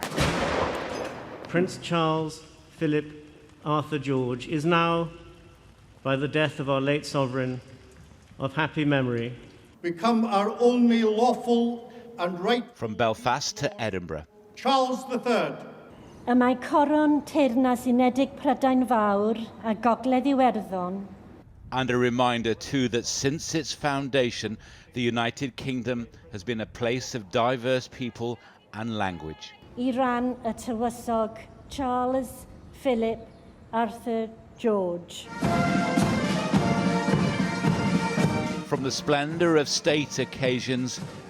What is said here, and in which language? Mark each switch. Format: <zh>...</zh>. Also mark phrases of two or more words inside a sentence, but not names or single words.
<en>Prince Charles, Philip, Arthur George is now, by the death of our late sovereign, of happy memory, become our only lawful and right. From Belfast to Edinburgh. Charles III.</en> <cy>Y mae coron Teyrnas Unedig Prydain Fawr a Gogledd Iwerddon.</cy> <en>And a reminder too that since its foundation, the United Kingdom has been a place of diverse people and language.</en> <cy>I ran y tywysog Charles, Philip, Arthur, George.</cy> <en>From the splendour of state occasions,</en>